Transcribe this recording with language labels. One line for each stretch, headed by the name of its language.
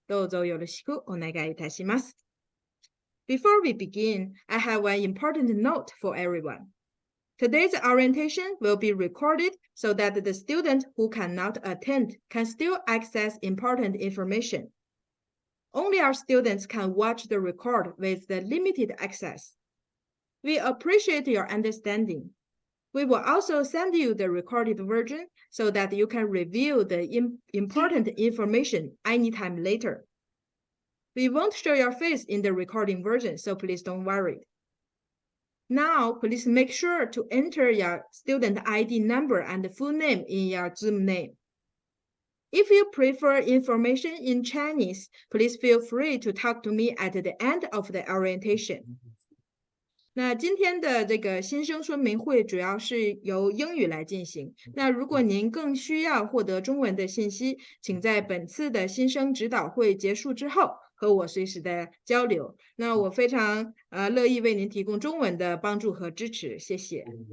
Japanese: どうぞよろしくお願いいたします。
English: Before we begin, I have an important note for everyone. Today's orientation will be recorded so that the student who cannot attend can still access important information. Only our students can watch the record with the limited access. We appreciate your understanding. We will also send you the recorded version so that you can review the important information anytime later. We won't show your face in the recording version, so please don't worry. Now, please make sure to enter your student ID number and full name in your Zoom name. If you prefer information in Chinese, please feel free to talk to me at the end of the orientation.
Chinese: 那今天的这个新生说明会主要是由英语来进行。那如果您更需要获得中文的信息，请在本次的新生指导会结束之后和我随时的交流。那我非常乐意为您提供中文的帮助和支持，谢谢。